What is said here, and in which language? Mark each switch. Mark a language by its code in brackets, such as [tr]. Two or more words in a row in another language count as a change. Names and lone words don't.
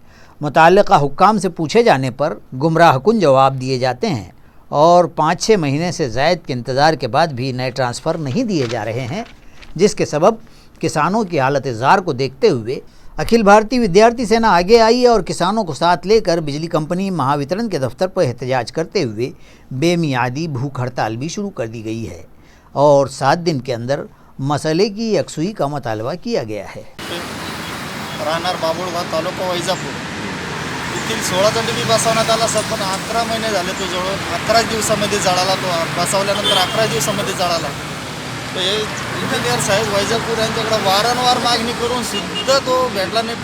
[ur] متعلقہ حکام سے پوچھے جانے پر گمراہ کن جواب دیے جاتے ہیں اور 5-6 مہینے سے زائد کے انتظار کے بعد بھی نئے ٹرانسفر نہیں دیے جا رہے ہیں، جس کے سبب کسانوں کی حالت زار کو دیکھتے ہوئے اکھل بھارتی ودیارتی سینا آگے آئی اور کسانوں کو ساتھ لے کر بجلی کمپنی مہاوترن کے دفتر پر احتجاج کرتے ہوئے بے میعادی بھوک ہڑتال بھی شروع کر دی گئی ہے اور 7 دن کے اندر مسئلے کی یکسوئی کا مطالبہ کیا گیا ہے۔ [mr] राहणार बाबुळगाव तालुका वैजापूर येथील 16 DP बसवण्यात आला सर, पण 11 महिने झाले तो जवळ 11 दिवसामध्ये जळाला। तो बसवल्यानंतर 11 दिवसामध्ये जळाला। तो हे इंजिनियर साहेब वैजापूर यांच्याकडे वारंवार मागणी करून सुद्धा तो भेटला नाही।